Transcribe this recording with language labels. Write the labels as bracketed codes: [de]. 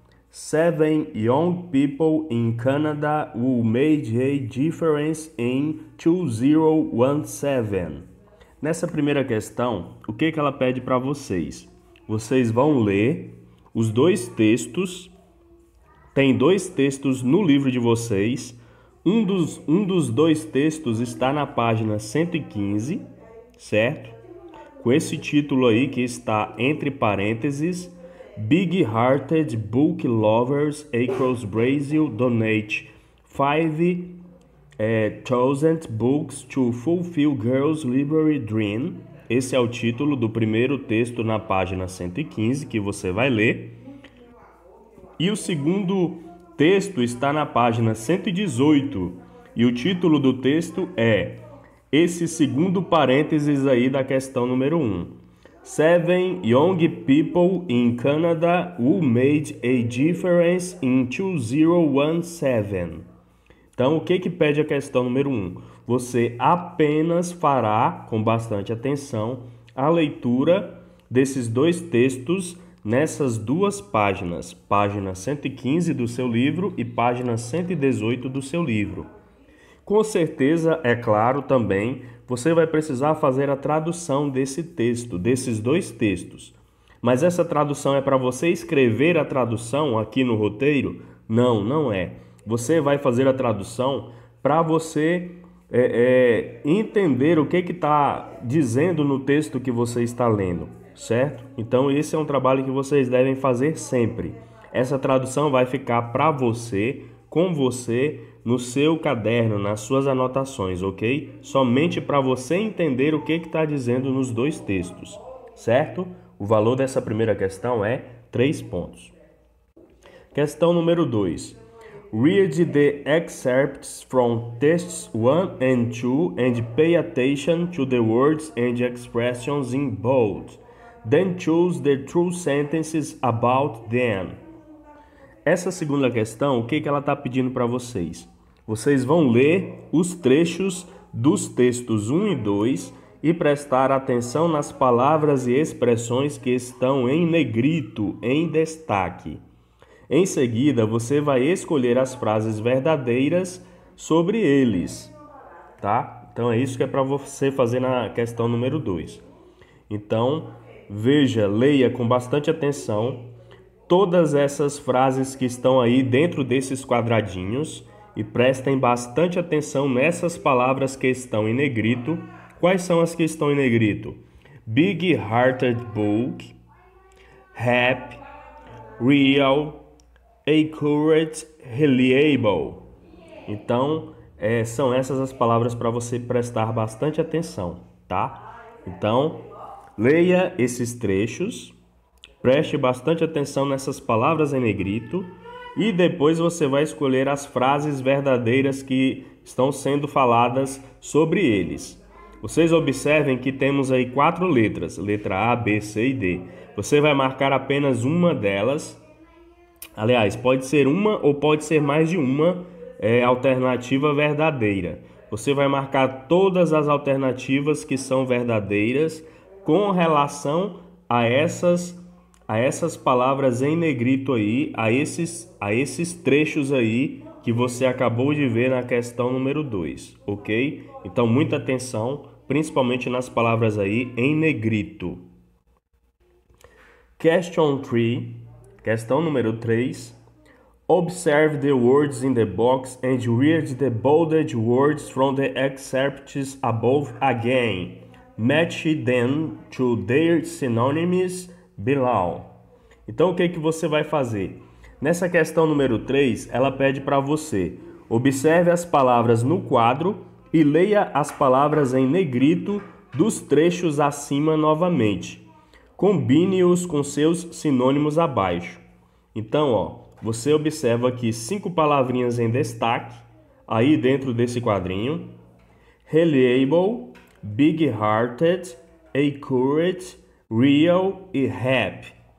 [en] 7 young people in Canada who made a difference in 2017. [pt] Nessa primeira questão, o que ela pede para vocês? Vocês vão ler os dois textos. Tem dois textos no livro de vocês. Um dos dois textos está na página 115, certo? Com esse título aí que está entre parênteses: [en] Big-hearted book lovers across Brazil donate 5,000 books to fulfill girls' library dream. [pt] Esse é o título do primeiro texto na página 115 que você vai ler. E o segundo texto está na página 118 e o título do texto é esse segundo parênteses aí da questão número 1. [en] 7 young people in Canada who made a difference in 2017. [pt] Então, o que pede a questão número 1? Você apenas fará, com bastante atenção, a leitura desses dois textos nessas duas páginas, página 115 do seu livro e página 118 do seu livro. Com certeza, é claro também, você vai precisar fazer a tradução desse texto, desses dois textos. Mas essa tradução é para você escrever a tradução aqui no roteiro? Não, não é. Você vai fazer a tradução para você entender o que está dizendo no texto que você está lendo, certo? Então esse é um trabalho que vocês devem fazer sempre. Essa tradução vai ficar para você, com você, no seu caderno, nas suas anotações, ok? Somente para você entender o que está dizendo nos dois textos, certo? O valor dessa primeira questão é 3 pontos. Questão número 2. [en] Read the excerpts from tests 1 and 2 and pay attention to the words and expressions in bold. Then choose the true sentences about them. [pt] Essa segunda questão, o que ela está pedindo para vocês? Vocês vão ler os trechos dos textos 1 e 2 e prestar atenção nas palavras e expressões que estão em negrito, em destaque. Em seguida, você vai escolher as frases verdadeiras sobre eles, tá? Então, é isso que é para você fazer na questão número 2. Então, veja, leia com bastante atenção todas essas frases que estão aí dentro desses quadradinhos e prestem bastante atenção nessas palavras que estão em negrito. Quais são as que estão em negrito? [en] Big-hearted book, happy, real, accurate, reliable. [pt] Então, são essas as palavras para você prestar bastante atenção, tá? Então, leia esses trechos, preste bastante atenção nessas palavras em negrito e depois você vai escolher as frases verdadeiras que estão sendo faladas sobre eles. Vocês observem que temos aí 4 letras, letra A, B, C e D. Você vai marcar apenas uma delas. Aliás, pode ser uma ou pode ser mais de uma alternativa verdadeira. Você vai marcar todas as alternativas que são verdadeiras com relação a essas a essas palavras em negrito aí, a esses trechos aí que você acabou de ver na questão número 2, ok? Então, muita atenção, principalmente nas palavras aí em negrito. [en] Question 3, [pt] questão número 3. [en] Observe the words in the box and read the bolded words from the excerpts above again. Match them to their synonyms below. [pt] Então, o que você vai fazer? Nessa questão número 3, ela pede para você: observe as palavras no quadro e leia as palavras em negrito dos trechos acima novamente. Combine-os com seus sinônimos abaixo. Então, você observa aqui 5 palavrinhas em destaque, aí dentro desse quadrinho: reliable, big-hearted, accurate, real e happy.